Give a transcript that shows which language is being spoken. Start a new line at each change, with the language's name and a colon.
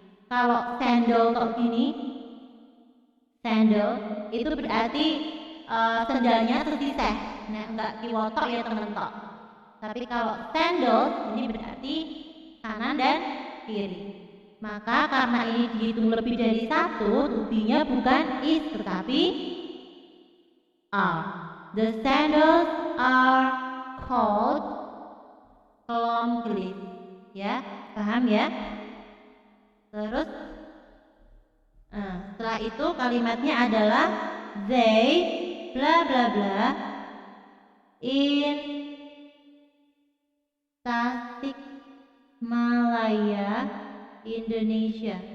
Indonesian: Kalau sandal kok gini, sandal itu berarti sendalnya sesiseh, nah enggak kiwotok ya temen-temen. Tapi kalau sandal ini berarti kanan dan kiri. Maka karena ini dihitung lebih dari satu, to-be-nya bukan is tetapi are.
English: The sandals are called kelom gelis.
Indonesian: Ya, paham ya? Terus setelah itu kalimatnya adalah
English: they bla bla bla in Tasikmalaya, Indonesia.